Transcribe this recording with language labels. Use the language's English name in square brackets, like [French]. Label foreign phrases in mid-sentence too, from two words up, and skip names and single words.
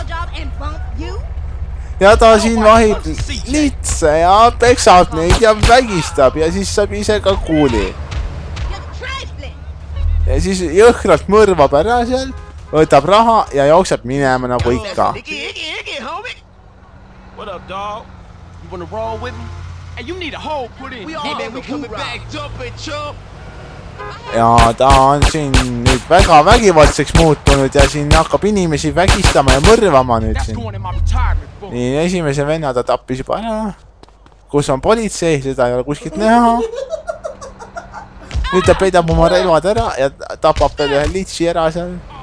[Estonian] Ja ta siin vahib litse ja peksab neid ja vägistab ja siis saab ise ka kuuli. Ja siis jõhkralt mõrvab ära seal, võtab raha ja jookseb minema nagu ikka. [English] What up, dog? You wanna roll with me? Hey, you need a hole put in. Hey, man, we coming back, jump it, chump. [Estonian] Ja ta on siin nüüd väga vägivaldseks muutunud ja siin hakkab inimesi vägistama ja mõrvama nüüd siin. Nii, esimese venna ta tappis juba ära. Kus on politsei, seda ei ole kuskilt näha. Nüüd ta peidab oma relvad ära ja tapab veel ühe litsi ära seal.